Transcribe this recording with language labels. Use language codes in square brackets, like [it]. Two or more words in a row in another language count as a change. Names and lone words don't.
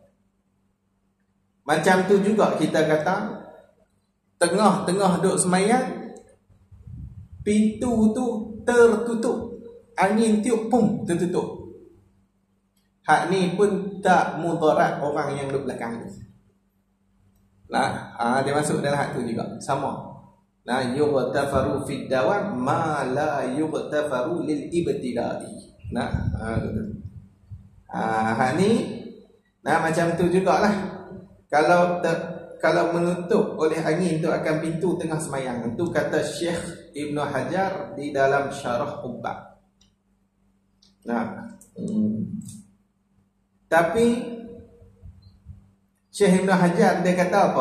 [ms] Macam tu juga kita kata tengah-tengah duk semayang, pintu tu tertutup, angin tiup pum tertutup. Hak ni pun tak mudarat orang yang duk belakang tu. Dia masuk dalam hak tu juga. [ar] Sama. يغتفر في الدوام ما لا يغتفر للابتداء. [ms] Hak ni macam tu jugalah. Kalau menutup oleh angin tu akan pintu tengah semayang. Itu kata Syekh Ibn Hajar di dalam Syarah Qubbah. Tapi Syekh Ibn Hajar dia kata apa?